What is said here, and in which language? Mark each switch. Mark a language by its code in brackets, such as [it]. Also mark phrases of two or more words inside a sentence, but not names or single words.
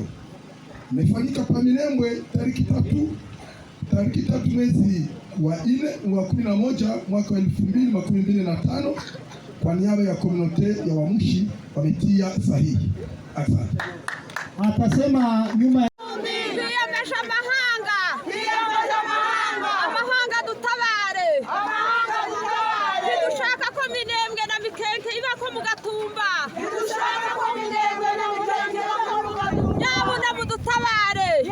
[sw] Imefanyika pa Minembwe tariki tatu mwezi wa 11 mwaka 2025 kwa niaba ya komunote ya Wamushi wametia sahihi. Asante. Atasema nyuma [rw] amahanga dutabare. Dushaka ko Minembwe na Mikenke ibako mu Gatumba. Nyabuna mudutabare.